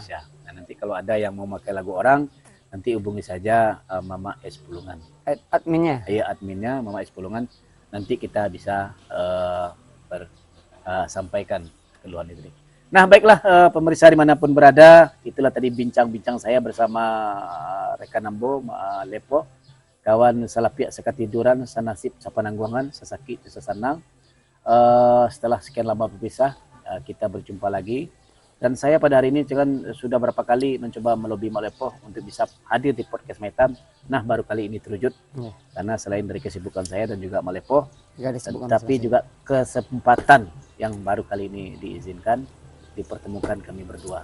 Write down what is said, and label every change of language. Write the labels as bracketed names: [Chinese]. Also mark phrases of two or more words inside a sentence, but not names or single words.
[Indonesian] Nah, nanti kalau ada yang mau pakai lagu orang, nanti hubungi saja Mama S Pulungan. Adminnya. Iya, adminnya Mama S Pulungan. Nanti kita bisa sampaikan keluhan itu. Nah, baiklah pemirsa dimanapun berada, itulah tadi bincang-bincang saya bersama rekan Ambo, Lepo, kawan [Minangkabau] salapiak sekatiduran, sanasib sapanangguangan, sasaki sesanang. [Indonesian] Setelah sekian lama berpisah, kita berjumpa lagi. Dan saya pada hari ini kan sudah berapa kali mencoba melobi Malepo untuk bisa hadir di podcast Maitam. Nah, baru kali ini terwujud. Karena selain dari kesibukan saya dan juga Malepo, tapi juga kesempatan yang baru kali ini diizinkan dipertemukan kami berdua.